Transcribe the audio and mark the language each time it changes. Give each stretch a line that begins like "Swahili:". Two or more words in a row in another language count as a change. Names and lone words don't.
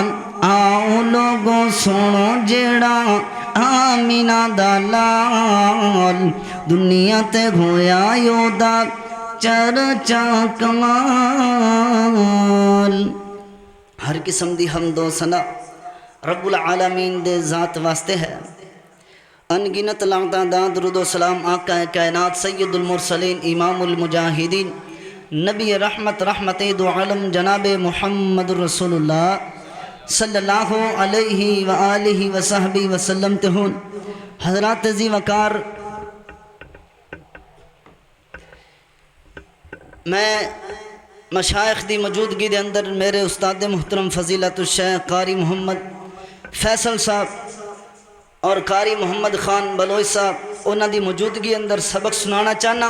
Punjabi: آؤ لوکاں سنو جیہڑا آمنہ دا لال دنیا تے ہویا اوہدا چرچا کمال. ہر قسم دی حمد و ثنا
Arabic: رب العالمین
Punjabi: دے ذات واسطے ہے. ان گنت لعنتاں دا درود و سلام آقا کائنات سید المرسلین امام المجاہدین نبی رحمت رحمت دو عالم جناب محمد رسول اللہ
Arabic: صلی اللہ علیہ و آلہ و صحبہ وسلم
Punjabi: تے ہون. حضرات ذی وقار، میں مشائخ دی موجودگی دے اندر میرے استاد محترم فضیلۃ الشیخ قاری محمد فیصل صاحب اور قاری محمد خان بلوچ صاحب انہاں دی موجودگی اندر سبق سنانا چاہنا.